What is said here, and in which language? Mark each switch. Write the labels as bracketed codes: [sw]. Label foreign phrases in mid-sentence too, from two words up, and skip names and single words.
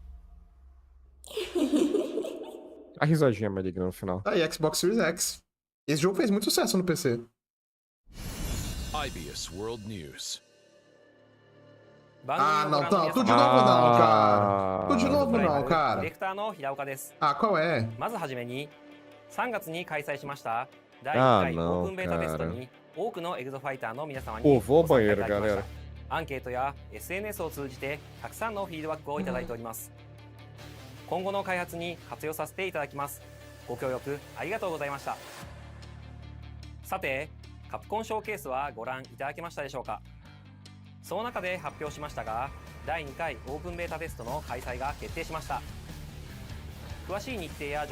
[pt] A risadinha maligna no final. Aí, Xbox Series X. Esse jogo fez muito sucesso no PC. IBS World News. Ah, não, tá. Tudo de novo não, cara. Tudo de novo não, cara. Ah, qual é? [ja] 3 月に開催しました第 1 回オープンベータテストに多くのエグゾファイターの皆様に [pt] Pô, vou ao [ja] ご参加い [pt] banheiro, [ja] ただきました [pt] galera. [ja] アンケートや SNS を通じてたくさんのフィードバックをいただいております今後の開発に活用させていただきますご協力ありがとうございましたさてカプコンショーケースはご覧いただけましたでしょうかその中で発表しましたが第2回オープンベータテストの開催が決定しました詳しい日程や情